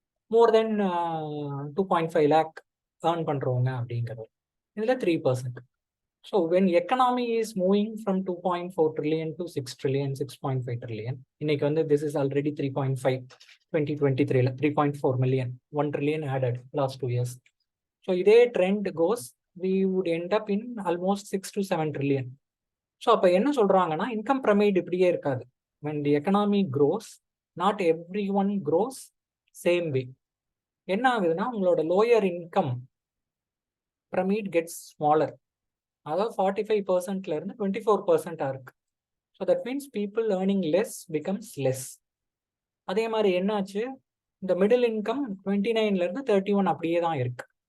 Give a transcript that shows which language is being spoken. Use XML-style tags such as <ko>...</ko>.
<en>more than</en> <ta>2.5 lakh earn பண்ணுறவங்க அப்படிங்கிறது இதில் 3%.</ta> <en>so when economy is moving from 2.4 trillion to 6 trillion, 6.5 trillion,</en> <ta>இன்னைக்கு வந்து</ta> <en>This is already 3.5 2023ல 3.4 million, 1 trillion added last 2 years. So</en> <ta>இதே</ta> <en>Trend goes we would end up in almost 6 to 7 trillion.</en> <ta>So அப்போ என்ன சொல்றாங்கன்னா income pyramid இப்படியே இருக்காது.</ta> <en>when the economy grows, not everyone grows same way.</en> <ta>என்ன ஆகுதுன்னா உங்களோட</ta> <en>Lower income pyramid gets smaller.</en> <ta>அதாவது 45%ல இருந்து 24% இருக்கு.</ta> <en>So that means people earning less becomes less.</en> <ta>அதே மாதிரி என்னாச்சு, இந்த மிடில் இன்கம் 29ல இருந்து 31 அப்படியே தான் இருக்கு.</ta>